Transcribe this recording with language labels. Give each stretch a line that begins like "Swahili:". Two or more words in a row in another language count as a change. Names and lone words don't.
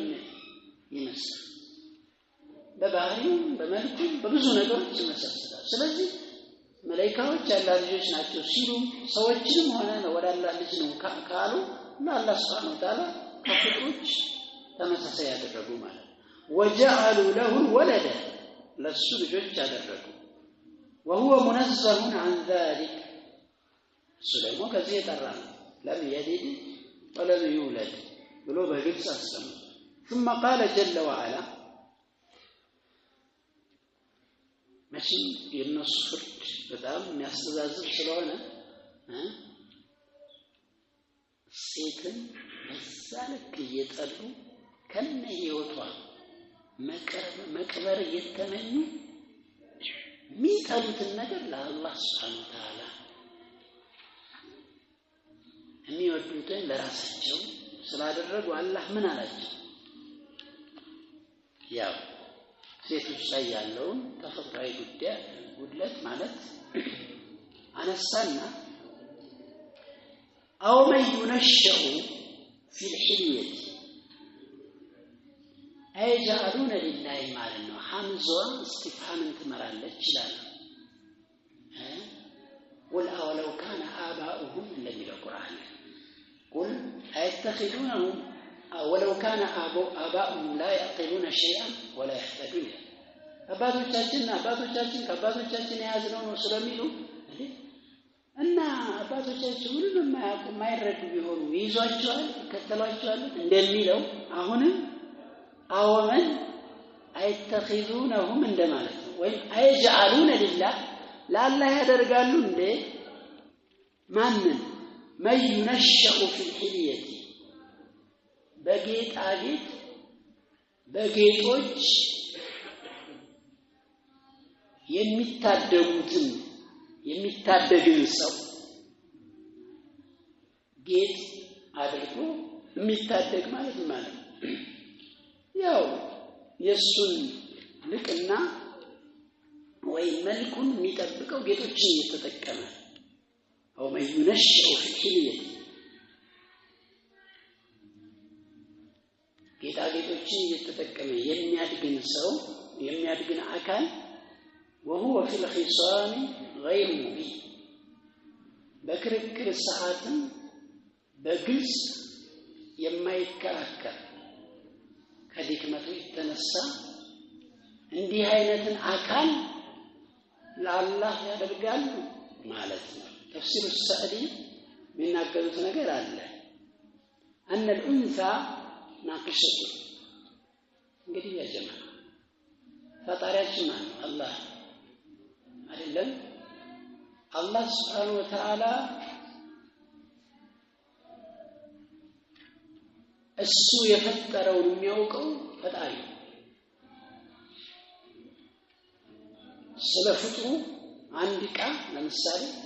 Amharic: ይመስላል በባህሪው በመልኩ በብዙ ነገሮች ይመሳሰላል ስለዚህ መላእክቶች ያላህ ልጆች ናቸው ሲሉ ሰዎችንም ሆነ ወደ አላህ ልጅ ነው ካሉ ለአላህ
Arabic: سبحانه وتعالى
Amharic: ከፍጡሮች ተመሳሳይ ያደረጉ ማለት
Arabic: وجعلوا له ولدا
Amharic: ለሱ ልጆች ያደረጉ
Arabic: وهو منزه عن ذلك
Amharic: ስለሞ ከዚህ የጠራ ነው
Arabic: لم يلد ولم يولد
Amharic: ብሎ በግልጽ አስተምሮ
Arabic: ثم قال جل وعلا
Amharic: መቼም የነሱ ፍርድ በጣም የሚያስተዛዝብ ስለሆነ ሴትን በዛ ልክ እየጠሉ ከነ ህይወቷ መቅበር እየተመኙ የሚጠሉትን ነገር ለአላህ
Arabic: سبحانه وتعالى
Amharic: የሚወዱትን ለራሳቸው ስላደረጉ አላህ ምን አላቸው ያው ሴቶች ላይ ያለውን ተፈጥሯዊ ጉድለት ማለት አነሳና
Arabic: أو من ينشأ في الحلية أيجعلون لله
Amharic: ማለት ነው ሐምዛ እስቲፍሃምን ትመራለች ይላል
Arabic: قل أولو كان آباؤهم እንደሚለው ቁርአን قل أيتخذونهم ولو كان آباؤهم لا يعقلون شيئا ولا يهتدون
Amharic: አባቶቻችን ከአባቶቻችን የያዝነው ነው ስለሚሉ እና አባቶቻችን ምንም የማያውቁ የማይረዱ ቢሆኑ ይዟቸዋል ከተሏቸዋል እንደሚለው አሁንም
Arabic: أومن أيتخذونهم
Amharic: እንደማለት ነው ወይም
Arabic: أيجعلون لله
Amharic: ለአላህ ያደርጋሉ እንደ ማንን
Arabic: من ينشأ في الحلية
Amharic: በጌጣጌጥ በጌጦች የሚታደግን ሰው ጌጥ አድርጎ የሚታደግ ማለት ነው ያው የሱን ልቅና ወይ መልኩን የሚጠብቀው ጌጦችን እየተጠቀመ
Arabic: او من ينشأ في الحلية
Amharic: ጌጣጌጦችን እየተጠቀመ የሚያድግን አካል
Arabic: وهو في الخصام غير مبين
Amharic: በክርክር ሰዓትም በግልጽ የማይከራከር ከድክመቱ የተነሳ እንዲህ አይነትን አካል ለአላህ ያደርጋሉ ማለት ነው ተፍሲሩ ሰዕዲ የሚናገሩት ነገር አለ
Arabic: أن الأنثى ناقشة
Amharic: እንግዲህ ያጀማ ፈጣሪያችን ማን ነው አላህ አይደለም አላህ
Arabic: سبحانه وتعالى
Amharic: እሱ የፈጠረውን የሚያውቀው ፈጣሪ ስለ ፍጥሩ አንድ ቃ ለምሳሌ